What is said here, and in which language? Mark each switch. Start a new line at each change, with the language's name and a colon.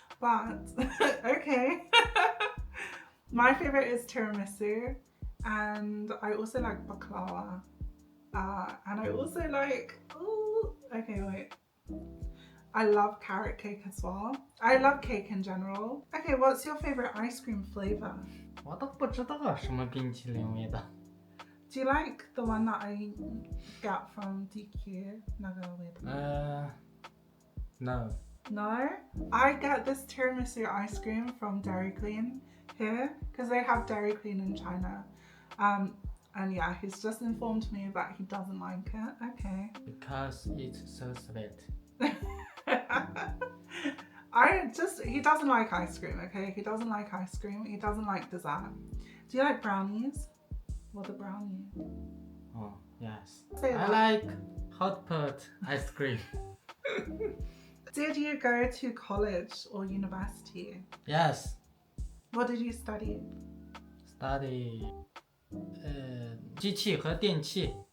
English: But, okay. My favorite is tiramisu, and I also like baklava. And I also like, okay, wait. I love carrot cake as well. I love cake in general. Okay, what's your favorite ice cream flavor?
Chinese: 我都不知道什么冰淇淋味道.
English: Do you like the one that I got from DQ?
Chinese: 那个味道?
English: No. No? I get this tiramisu ice cream from Dairy Queen here because they have Dairy Queen in China. And yeah, he's just informed me that he doesn't like it. Okay. Because it's so sweet. He doesn't like ice cream, okay? He doesn't like ice cream. He doesn't like dessert. Do you like brownies? What a brownie. Oh, yes. Say I that. like hot pot ice cream. Did you go to college or university? Yes. What did you study? Study
Chinese: 机器和电器